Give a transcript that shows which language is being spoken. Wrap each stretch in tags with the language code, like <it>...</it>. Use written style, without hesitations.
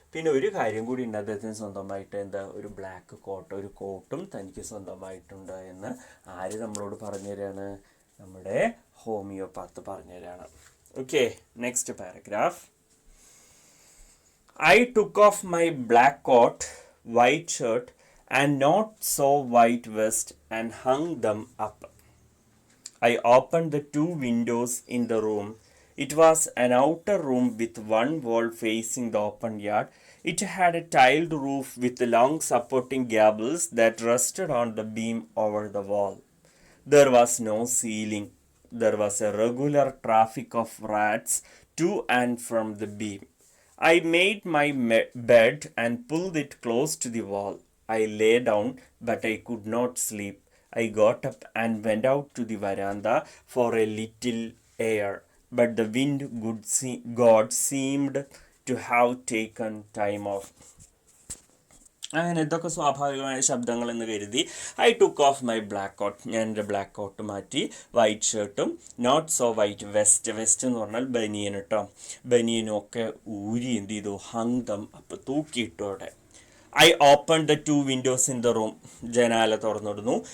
<ml>പിന്നെ ഒരു കാര്യം കൂടി ഉണ്ട്, അദ്ദേഹത്തിന് സ്വന്തമായിട്ട് എന്താ, ഒരു ബ്ലാക്ക് കോട്ട്, ഒരു കോട്ടും തനിക്ക് സ്വന്തമായിട്ടുണ്ട് എന്ന് ആര് നമ്മളോട് പറഞ്ഞു തരാണ്? നമ്മുടെ ഹോമിയോപാത്ത് പറഞ്ഞു തരാണ്. Okay, next paragraph.</ml> <en>I took off my black coat, white shirt and not so white vest and hung them up. I opened the 2 windows in the room. It was an outer room with one wall facing the open yard. It had a tiled roof with long supporting gables that rested on the beam over the wall. There was no ceiling. There was a regular traffic of rats to and from the beam. I made my bed and pulled it close to the wall. I lay down, but I could not sleep. I got up and went out to the veranda for a little air, but the God seemed to have taken time off.</en> <ml>അങ്ങനെ ഇതൊക്കെ സ്വാഭാവികമായ ശബ്ദങ്ങൾ എന്ന് കരുതി.</ml> <en>I took off my black coat,</en> <ml>ഞാൻ എൻ്റെ black coat മാറ്റി. White ഷർട്ടും</ml> <en>not so white vest</en> <ml>എന്ന് പറഞ്ഞാൽ ബനിയൻ കേട്ടോ, ബനിയനും ഒക്കെ ഊരി എന്ത് ചെയ്തു?</ml> <en>hung them up,</en> <ml>തൂക്കിയിട്ടു അവിടെ.</ml> <en>I open the 2 windows in the room,</en> <ml>ജനാല തുറന്നിടുന്നു.</ml>